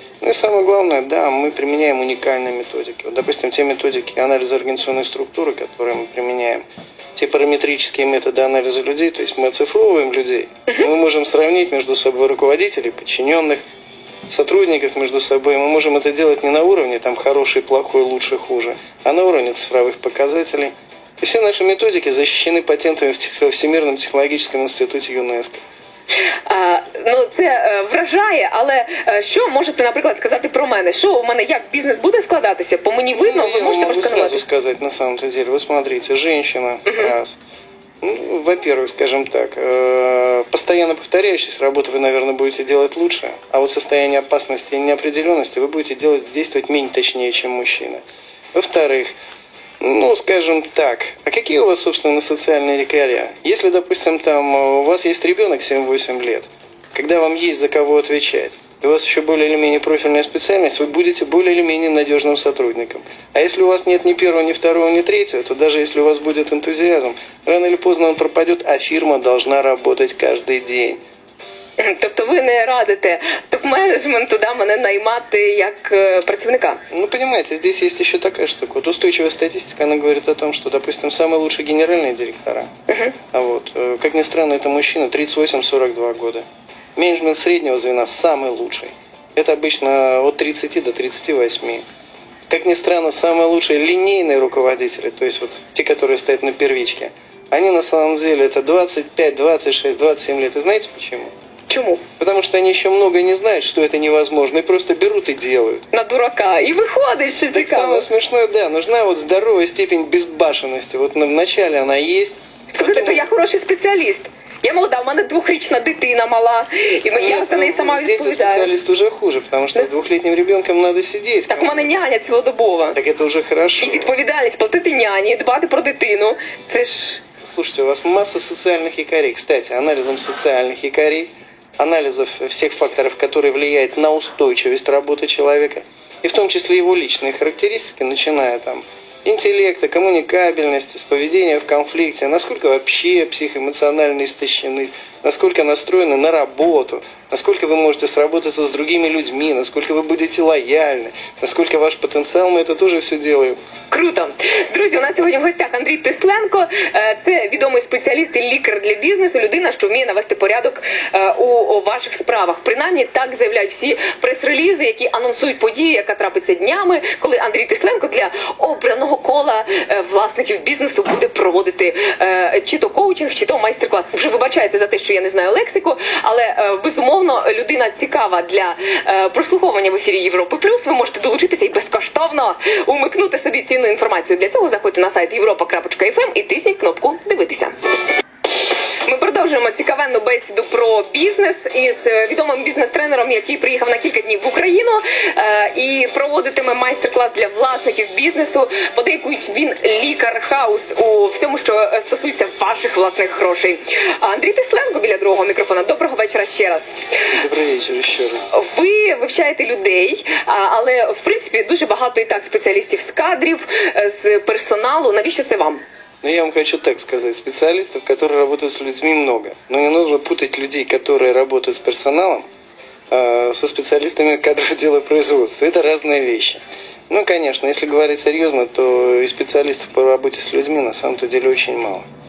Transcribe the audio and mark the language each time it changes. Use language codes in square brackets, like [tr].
[ru] Ну и самое главное, да, мы применяем уникальные методики. Вот, допустим, те методики анализа организационной структуры, которые мы применяем, те параметрические методы анализа людей, то есть мы оцифровываем людей, мы можем сравнить между собой руководителей, подчиненных, сотрудников между собой. Мы можем это делать не на уровне там хороший, плохой, лучше, хуже, а на уровне цифровых показателей. И все наши методики защищены патентами в Всемирном технологическом институте ЮНЕСКО. [uk] Ну, це вражає, але що можете, наприклад, сказати про мене? Що у мене, як бізнес буде складатися? По мені видно, ви можете просканувати? [ru] Я могу сразу сказать, на самом-то деле. Вот смотрите, женщина, раз. Ну, во-первых, скажем так, постоянно повторяющаяся работу вы, наверное, будете делать лучше, а вот состояние опасности и неопределенности вы будете действовать менее точнее, чем мужчина. Во-вторых, ну, скажем так, а какие у вас, собственно, социальные лекаря? Если, допустим, там у вас есть ребенок 7-8 лет, когда вам есть за кого отвечать, и у вас еще более или менее профильная специальность, вы будете более или менее надежным сотрудником. А если у вас нет ни первого, ни второго, ни третьего, то даже если у вас будет энтузиазм, рано или поздно он пропадет, а фирма должна работать каждый день. [uk] Тобто ви не радите топ-менеджменту мене наймати як працівника? [ru] Ну, понимаете, здесь есть еще такая штука. Вот устойчивая статистика, она говорит о том, что, допустим, самые лучшие генеральные директора, а вот, как ни странно, это мужчина 38-42 года. Менеджмент среднего звена самый лучший. Это обычно от 30 до 38. Как ни странно, самые лучшие линейные руководители, то есть вот те, которые стоят на первичке, они на самом деле это 25, 26, 27 лет. И знаете почему? [uk] Чому? [ru] Потому что они еще много не знают, что это невозможно, и просто берут и делают. На дурака. И выходит, что [uk] так цікаво. [ru] Самое смешное, да, нужна вот здоровая степень безбашенности. Вот вначале она есть. [uk] Слухайте, то я хороший спеціаліст. Я молода, у мене 2-річна дитина мала, и я за неї сама відповідаю. [ru] Здесь специалист уже хуже, потому что с 2-летним ребенком надо сидеть. [uk] Так у мене няня цілодобова. [ru] Так это уже хорошо. [uk] І відповідальність платити няні, дбати про дитину. Це ж... [ru] Слушайте, у вас масса социальных якорей. Кстати, анализом социальных якорей, анализов всех факторов, которые влияют на устойчивость работы человека, и в том числе его личные характеристики, начиная там интеллекта, коммуникабельности, с поведения в конфликте, насколько вообще психоэмоционально истощены, насколько настроены на работу, насколько вы можете сработаться с другими людьми, насколько вы будете лояльны, насколько ваш потенциал, мы это тоже все делаем. [uk] Круто. Друзі, у нас сьогодні в гостях Андрій Тисленко. Це відомий спеціаліст і лікар для бізнесу, людина, що вміє навести порядок у ваших справах. Принаймні, так заявляють всі прес-релізи, які анонсують подію, яка трапиться днями, коли Андрій Тисленко для обраного кола власників бізнесу буде проводити чи то коучинг, чи то майстер-клас. Вже вибачайте за те, що я не знаю лексику, але безумовно людина цікава для прослуховування в ефірі Європи Плюс. Ви можете долучитися і безкоштовно умикнути собі цінну інформацію. Для цього заходьте на сайт europa.fm і тисніть кнопку «Дивитися». Ми продовжуємо цікавенну бесіду про бізнес із відомим бізнес-тренером, який приїхав на кілька днів в Україну і проводитиме майстер-клас для власників бізнесу. Подейкують, він лікар-хаус у всьому, що стосується ваших власних грошей. Андрій Тисленко біля другого мікрофона. Доброго вечора ще раз. Добрий вечір ще раз. Ви вивчаєте людей, але в принципі дуже багато і так спеціалістів з кадрів, з персоналу. Навіщо це вам? [ru] Но я вам хочу так сказать, специалистов, которые работают с людьми, много. Но не нужно путать людей, которые работают с персоналом, со специалистами кадрового дела производства. Это разные вещи. Ну, конечно, если говорить серьезно, то и специалистов по работе с людьми на самом-то деле очень мало.